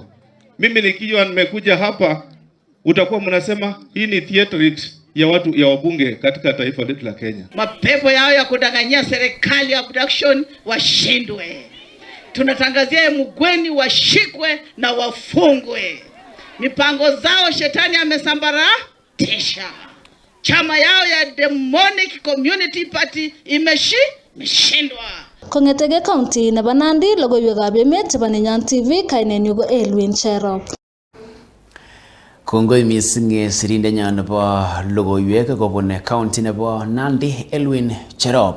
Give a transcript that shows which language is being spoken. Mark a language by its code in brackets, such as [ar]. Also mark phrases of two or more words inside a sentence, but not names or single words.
[sw] Mimi nikijua nimekuja hapa, utakuwa mnasema hii ni theater ya watu ya wabunge katika taifa letu la Kenya. Mapepo yao ya kudanganyia serikali ya abduction washindwe. Tunatangazia Mugweni washikwe na wafungwe. Mipango zao shetani amesambaratisha. Chama yao ya Demonic Community Party imeshindwa. [kln] Kongetege county nebo Nandi, logoiwekab emet chebo Nenyon TV, kainenyu ko Elwin Cherop. Kongoi mising sirindenyo nebo logoiwek kobun county nebo Nandi, Elwin Cherop.